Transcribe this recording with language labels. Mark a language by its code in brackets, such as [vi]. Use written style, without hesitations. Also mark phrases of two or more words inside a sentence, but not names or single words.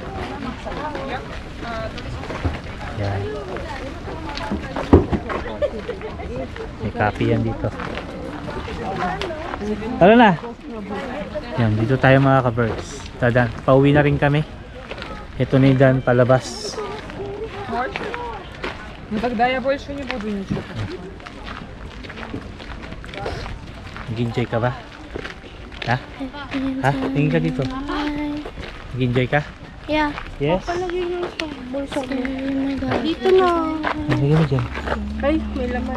[tl] Yan. May copy yan dito. Tara na. Yan, dito tayo mga ka-birds. Dadan, pauwi na rin kami. Ito na yung Dan palabas. [ru] Тогда я больше не буду ничего. [tl] Nag-enjoy ka ba? Ha? Ha? Tingin ka dito. Nag-enjoy ka? [en] Yeah. Yes? [tl] Dito na. Nagiging mo dyan. Ay, may laman.